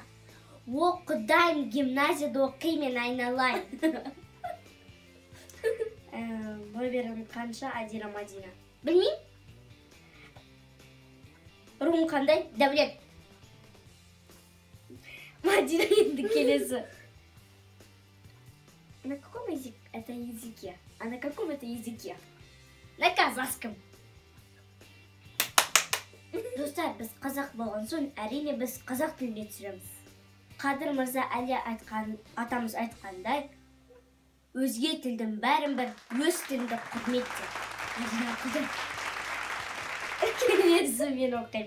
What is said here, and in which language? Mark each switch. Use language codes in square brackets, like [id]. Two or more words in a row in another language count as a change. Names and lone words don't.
[kk] Құдайым, гимназияда оқимын, айналайын. Номерің қанша, Адира-Мадина? Білмейм. Руым қандай? Дәулет. Мадина енді келесі. [ru] На каком это языке? На каком это языке? На казахском. [kk] Достар, біз қазақ болған соң, әрине біз қазақ тілінде түсіреміз. Қадыр Мырза әлі атамыз айтқандай, өзге тілдің бәрін бір, өз тіліңді құрметте. Келесі мен оқиым.